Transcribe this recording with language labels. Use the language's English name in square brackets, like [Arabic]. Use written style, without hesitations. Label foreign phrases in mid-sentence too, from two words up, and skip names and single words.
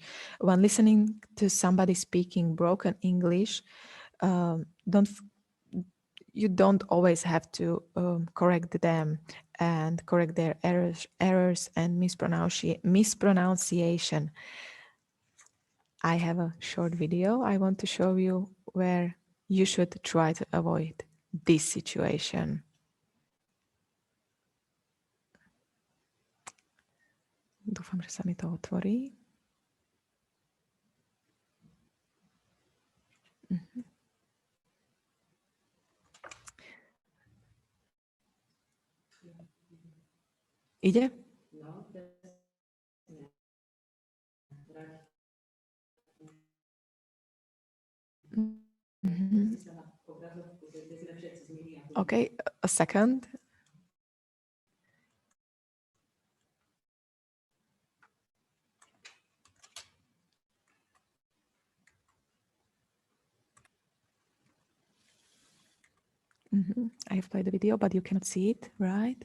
[English] When listening to somebody speaking broken English, you don't always have to correct them and correct their errors and mispronunciation. I have a short video I want to show you where you should try to avoid this situation. [Slovak] Dúfam, že sa mi to otvorí. Ide? [English] Okay, a second. I have played the video, but you cannot see it, right?